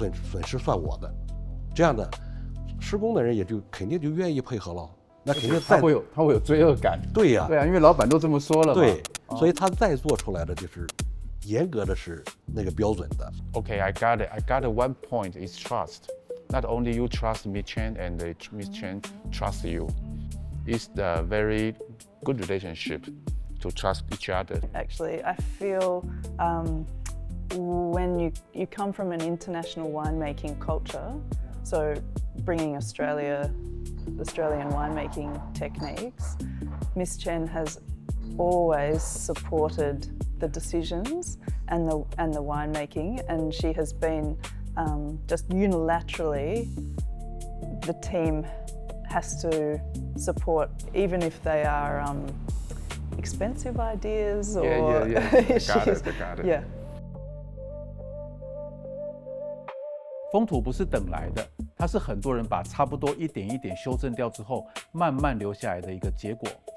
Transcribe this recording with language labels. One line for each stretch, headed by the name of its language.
Chinese: 损失算我的，这样的施工的人也就肯定就愿意配合了，那肯定他会有罪恶感。对呀，对啊，因为老板都这么说了嘛。对，所以他再做出来的就是严格的是那个标准的。
English: Okay, I got it. I got it. One point is trust. Not only you trust Miss Chen and Miss Chen trust you. It's the very good relationship to trust each other. Actually, I feel when you come from an international winemaking culture, so bringing Australian winemaking techniques, Miss Chen has always supported the decisions and the winemaking, and she has been just unilaterally, the team has to support, even if they are expensive ideas or I got it. Yeah.
Chinese: 风土不是等来的，它是很多人把差不多一点一点修正掉之后，慢慢留下来的一个结果。